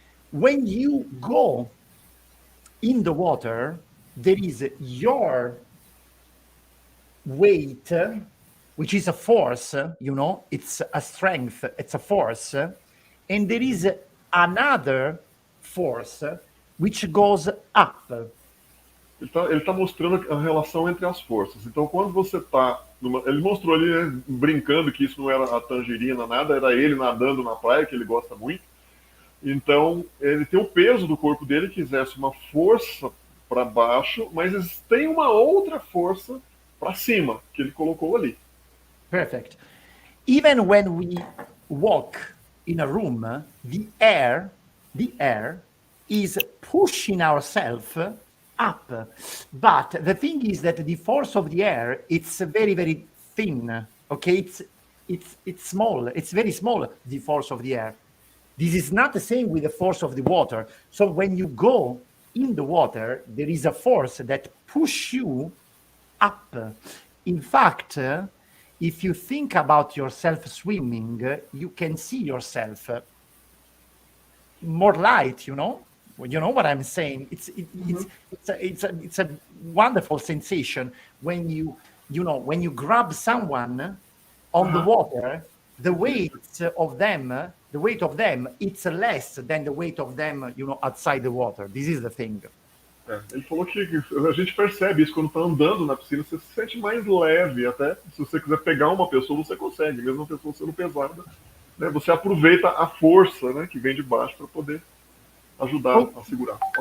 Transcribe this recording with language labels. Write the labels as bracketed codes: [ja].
[en] When you go in the water, there is your weight, which is a force, it's a strength, it's a force, and there is another force which goes up. [pt] Ele tá mostrando a relação entre as forças. Então, quando você tá. Ele mostrou ali, né, brincando que isso não era a tangerina, nada, era ele nadando na praia, que ele gosta muito. Então, ele tem o peso do corpo dele que exerce uma força para baixo, mas tem uma outra força para cima que ele colocou ali. [en] Perfect. Even when we walk in a room, the air is pushing ourselves up. But the thing is that the force of the air, it's very, very thin. Okay, it's small. It's very small, the force of the air. This is not the same with the force of the water. So when you go in the water, there is a force that pushes you up. In fact, if you think about yourself swimming, you can see yourself more light, you know what I'm saying. It's a wonderful sensation when you grab someone on the water. The weight of them, it's less than the weight of them, outside the water. This is the thing. [pt] Ele falou que a gente percebe isso quando está andando na piscina, você se sente mais leve. Até se você quiser pegar uma pessoa, você consegue, mesmo a pessoa sendo pesada, né? Você aproveita a força, né, que vem de baixo para poder ajudar a segurar.